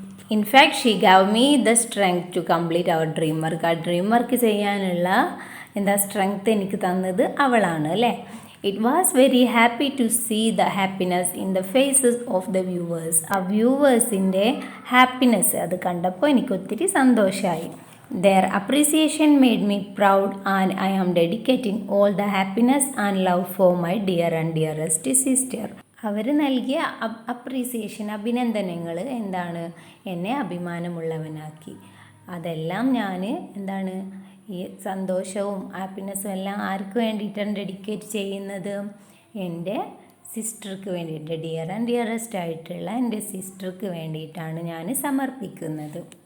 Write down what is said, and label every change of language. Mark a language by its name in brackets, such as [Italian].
[English] In fact she gave me the strength to complete our dream work. [Malayalam] ആ dream work ചെയ്യാനുള്ള strength എനിക്ക് തന്നത് അവളാണ് അല്ലേ. [English] It was very happy to see the happiness in the faces of the viewers. [Malayalam] ആ വ്യൂവേഴ്സിൻ്റെ happiness അത് കണ്ടപ്പോൾ എനിക്ക് ഒത്തിരി സന്തോഷമായി. [English] Their appreciation made me proud and I am dedicating all the happiness and love for my dear and dearest sister. [Malayalam] അവർ നൽകിയ appreciation, അഭിനന്ദനങ്ങൾ എന്നെ അഭിമാനമുള്ളവനാക്കി. അതെല്ലാം ഞാൻ ഈ സന്തോഷവും ഹാപ്പിനെസ്സും എല്ലാം ആർക്ക് വേണ്ടിയിട്ടാണ് ഡെഡിക്കേറ്റ് ചെയ്യുന്നത്? എൻ്റെ സിസ്റ്റർക്ക് വേണ്ടിയിട്ട്, ഡിയർ ആൻഡ് ഡിയറസ്റ്റ് ആയിട്ടുള്ള എൻ്റെ സിസ്റ്റർക്ക് വേണ്ടിയിട്ടാണ് ഞാൻ സമർപ്പിക്കുന്നത്.